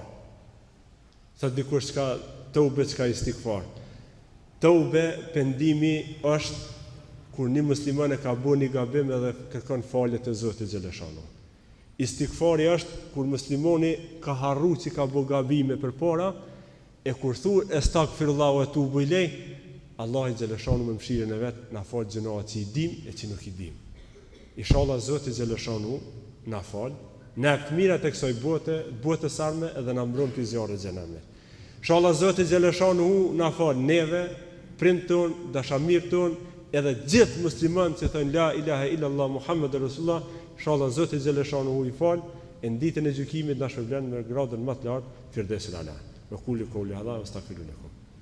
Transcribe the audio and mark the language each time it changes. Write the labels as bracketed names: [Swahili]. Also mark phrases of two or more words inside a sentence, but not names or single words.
[Albanian] Sa dikush ka tobe, çka istighfar. Tobe, pendimi është kur një musliman e ka bërë një gabim edhe kërkon falje te Zoti xhaleshanu. Istighfari është kur muslimani ka harru që ka bërë gabime përpara, e kur thu [Arabic] أستغفر الله وتوب إليه, [Albanian] Allah i xhaleshanu me mëshirën e vet na fal gjinoat që i dim e që nuk i dim. Inshallah Zoti xhaleshanu na fal, na jep të mirat e kësaj bote, botës arme edhe na mbron pi zjarrit xhenamit. Inshallah Zoti xhaleshanu na fal neve, prind ton, dashamir ton, edhe gjithë muslimanët që thënë [Arabic] لا إله إلا الله محمد رسول الله, [Albanian] inshallah Zoti xhaleshanu i fal, e në ditën e gjykimit na shpërblen me gradën më të lartë, [Arabic] الفردوس الأعلى. وقولوا قولي هذا واستغفروا لكم.